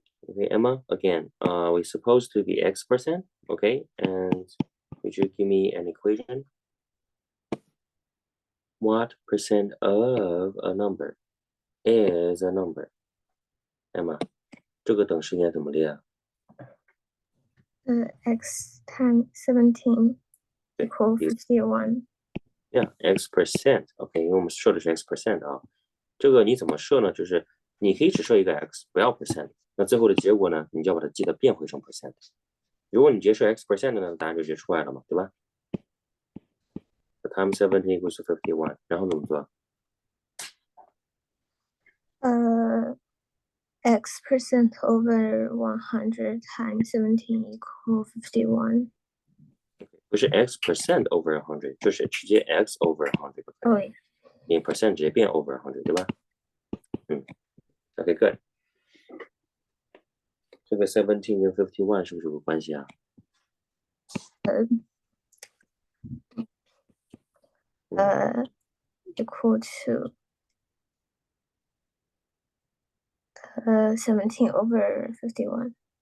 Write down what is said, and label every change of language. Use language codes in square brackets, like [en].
[en] Okay, Emma, again, we're supposed to be x%, okay? And would you give me an equation? What percent of a number is a number? [zh] Emma, 这个等式应该怎么列啊？ [en] X times 17 [zh] 对 [en] equal 51. Yeah, x%. [zh] OK，因为我们设的是 x% 啊。这个你怎么设呢？就是你可以只设一个 x，不要 percent。那最后的结果呢，你就要把它记得变回成 percent。如果你直接设 x% 的呢，答案就直接出来了嘛，对吧？ [en] The times 17 equals to 51， [zh] 然后怎么做？ [en] X% over 100 times 17 equal 51. [zh] 不是 x% over 100，就是直接 x over 100。哦，yeah. 你 percent 直接变 over 100，对吧？ [en] OK, good。 [zh] 这个17跟51是不是有个关系啊？ [en] Equal to 17 over 51.